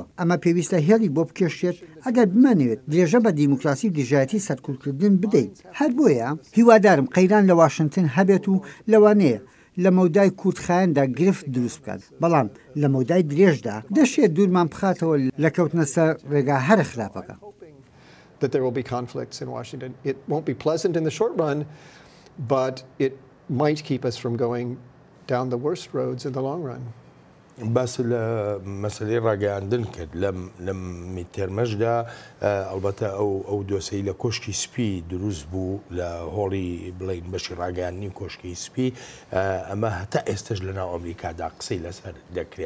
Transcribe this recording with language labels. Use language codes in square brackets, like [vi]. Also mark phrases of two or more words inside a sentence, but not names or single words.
[ckb] ئەمە پێویستە هێڵی بۆ بکێشێت ئەگەر بمانەوێت درێژە بە دیموکراسی و دژایەتی سەرکوتکردن بدەیت. هەر بۆیە هیوادارم قەیران لە واشنگتن هەبێت و لەوانەیە لە مەودای کوردخایەندا گرفت دروست بکات، بەڵام لە مەودای درێژدا دەشێت دوورمان بخاتەوە لە کەوتنە سەر ڕێگا هەر خراپەکە. [en] That there will be conflicts in Washington. It won't be pleasant in the short run, but it might keep us from going down the worst roads in the long run. [ckb] باس لە مەسلەی ڕاگەیاندن کرد لە میدتێرمەشدا ئەلبەتە ئەو دۆسەی لە کۆشکی سپی دروست بوو لە هۆڵی بڵین بەشی ڕاگەیاندنی کۆشکی سپی ئەمە هەتا ئێستش لەناو ئەمریکادا قسەی لەسەر دەکرێت.